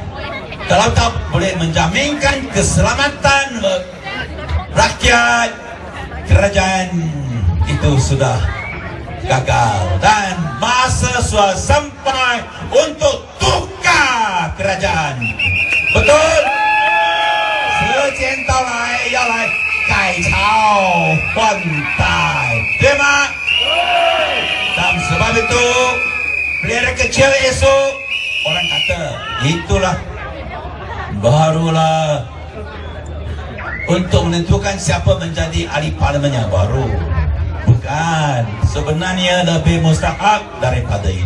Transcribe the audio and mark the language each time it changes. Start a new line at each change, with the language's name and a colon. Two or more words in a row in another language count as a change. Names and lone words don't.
Malay: Kalau tak boleh menjaminkan keselamatan rakyat, kerajaan itu sudah gagal. Dan masa sudah sampai untuk tukar kerajaan. Betul?
Chinese: 时间到来，要来改朝换代，对吗？
Malay: Dan sebab itu pelihara kecil esok orang kata itulah barulah untuk menentukan siapa menjadi ahli parlimen yang baru. Bukan, sebenarnya lebih mustahak daripada itu.